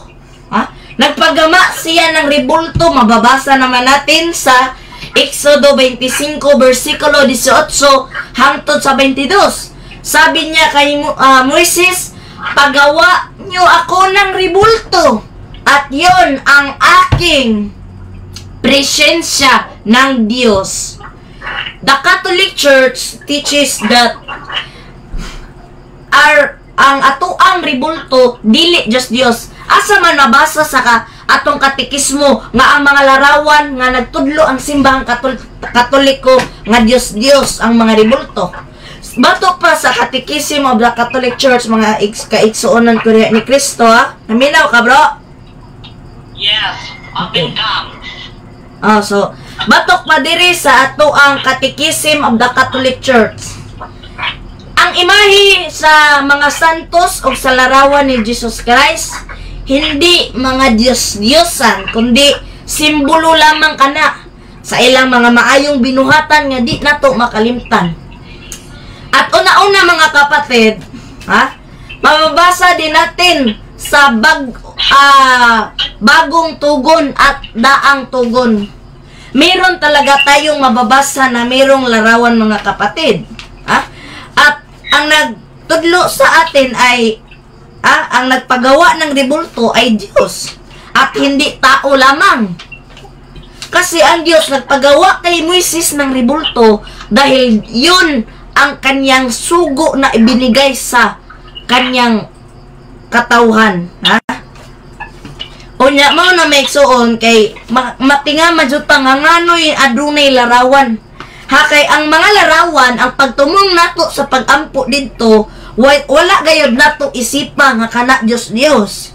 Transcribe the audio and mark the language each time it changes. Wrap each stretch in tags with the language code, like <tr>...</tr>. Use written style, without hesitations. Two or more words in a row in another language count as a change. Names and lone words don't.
<tl>Nagpagama siya ng rebulto. Mababasa naman natin sa Exodo 25 versikulo 18 hangtod sa 22. Sabi niya kay Moises, pagawa nyo ako ng rebulto at yon ang aking presensya ng Diyos.</tl> <en>The Catholic Church teaches that</en> <ceb>ang atoang rebulto dili just Diyos. Asa man mabasa sa atong katekismo nga ang mga larawan nga nagtudlo ang simbahang Katoliko nga Diyos ang mga rebulto. Batok pa sa Catechism of the Catholic Church, mga kaigsuonan ko ni Kristo, Naminaw ka, bro?</ceb> <en>Yes, up and down.</en> <ceb>So, batok pa diri sa ato ang Catechism of the Catholic Church. Ang imahe sa mga santos o sa larawan ni Jesus Christ, hindi mga Diyos-Diyosan, kundi simbolo lamang kana sa ilang mga maayong binuhatan nga di nato makalimtan.</ceb> <tl>At una-una mga kapatid, mababasa din natin sa bagong tugon at daang tugon. Meron talaga tayong mababasa na merong larawan mga kapatid. At ang nagtudlo sa atin ay ang nagpagawa ng rebulto ay Diyos at hindi tao lamang. Kasi ang Diyos nagpagawa kay Moises ng rebulto dahil yun ang kanyang sugo na ibinigay sa kanyang katawhan.</tl> <ceb>Unya mao na may igsuon kay matinga majuta nga nganoy adunay larawan. Kay ang mga larawan ang pagtumong nato sa pagampo didto wala gayud nato isipa nga kana Dios.</ceb>